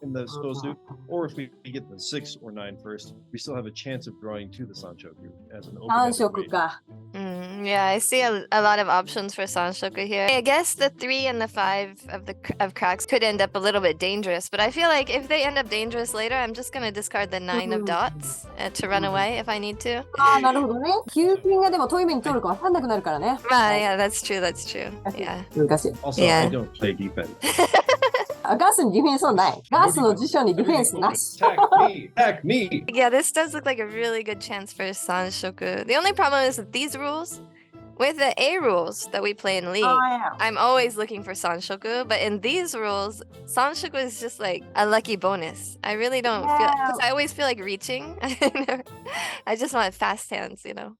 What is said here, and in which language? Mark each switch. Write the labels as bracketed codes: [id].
[en] in the Stosu, or if we get the 6 or 9 first, we still have a chance of drawing to the Sanshoku as an 3 open-ended [ja] 色 [en] weight. [ja] か。 [en] Yeah, I see a lot of options for Sanshoku here. I guess the 3 and the 5 of cracks could end up a little bit dangerous, but I feel like if they end up dangerous later, I'm just gonna discard the 9 of dots to run away if I need to. [ja] ああ、なるほどね。 9金がでも遠い目に通るか分かんなくなるからね。 [en] Yeah, that's true, that's true. Yeah. [ja] 難しい。 [en] Also, Yeah. I don't play defense. [ja] あ、ガースにディフェンスはない。ガースの辞書にディフェンスなし。 [en] Attack me! Attack me! Yeah, this does look like a really good chance for Sanshoku. The only problem is that these rules, with the A rules that we play in League, [ja] ああ、いや。 [en] I'm always looking for Sanshoku, but in these rules, Sanshoku is just like a lucky bonus. I really don't feel, because I always feel like reaching. I just want fast hands, you know.